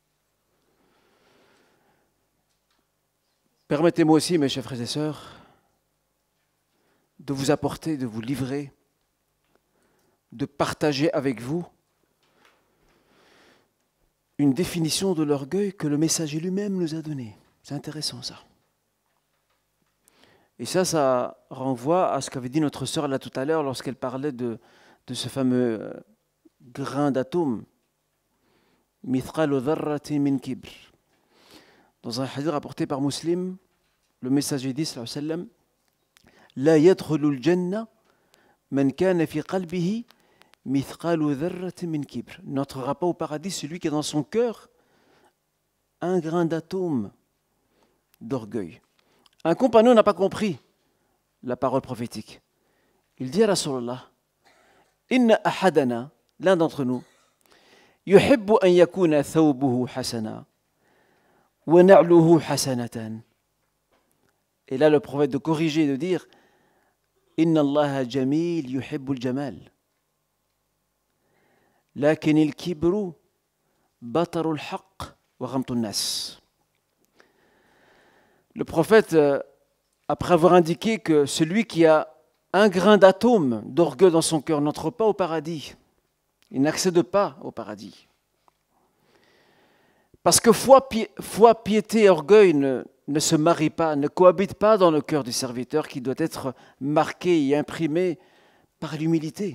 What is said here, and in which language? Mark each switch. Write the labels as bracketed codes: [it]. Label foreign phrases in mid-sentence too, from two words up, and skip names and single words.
[fr] Permettez-moi aussi, mes chers frères et sœurs, de vous apporter, de vous livrer, de partager avec vous une définition de l'orgueil que le messager lui-même nous a donnée. C'est intéressant ça. Et ça renvoie à ce qu'avait dit notre sœur là tout à l'heure lorsqu'elle parlait de ce fameux grain d'atome. [ar] مثقال ذرة من كبر. [fr] Dans un hadith rapporté par Muslim, le messager dit [ar] صلى الله عليه وسلم: لا يدخل الجنة من كان في قلبه مثقال ذرة من كبر. [fr] N'entrera pas au paradis celui qui a dans son cœur un grain d'atome d'orgueil. Un compagnon n'a pas compris la parole prophétique. Il dit à Rasulallah: [ar] إن أحدنا, [fr] l'un d'entre nous, [ar] يحب أن يكون ثوبه حسنا ونعله حسنة. [fr] Et là, le prophète de corriger et de dire: [ar] إن الله جميل يحب الجمال. لكن الكبر بطر الحق وغمط الناس. [fr] Le prophète, après avoir indiqué que celui qui a un grain d'atome d'orgueil dans son cœur n'entre pas au paradis, il n'accède pas au paradis. Parce que foi, piété et orgueil ne se marient pas, ne cohabitent pas dans le cœur du serviteur qui doit être marqué et imprimé par l'humilité.